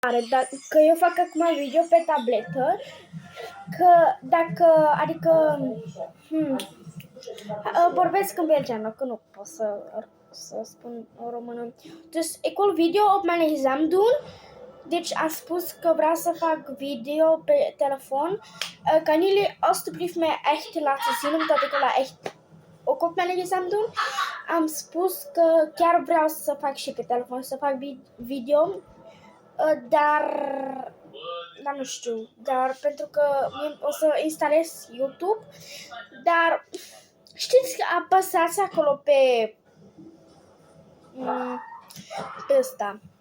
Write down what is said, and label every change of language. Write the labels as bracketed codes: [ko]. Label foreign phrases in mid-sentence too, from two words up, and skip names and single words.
[ro] Că eu fac acum video pe tabletă, că dacă, adică, vorbesc în belgeană, că nu pot să spun o română. [nl] Dus ik wil video op mijn gsm doen. [ro] Deci a spus că vrea să fac video pe telefon. [nl] Kan jullie alstublieft mij echt laten zien, omdat ik la echt ook op mijn gsm doen. [ro] Am spus că chiar vreau să fac și pe telefon, să fac video, dar nu știu, dar pentru că o să instalez YouTube, dar știți că apăsați acolo pe ăsta.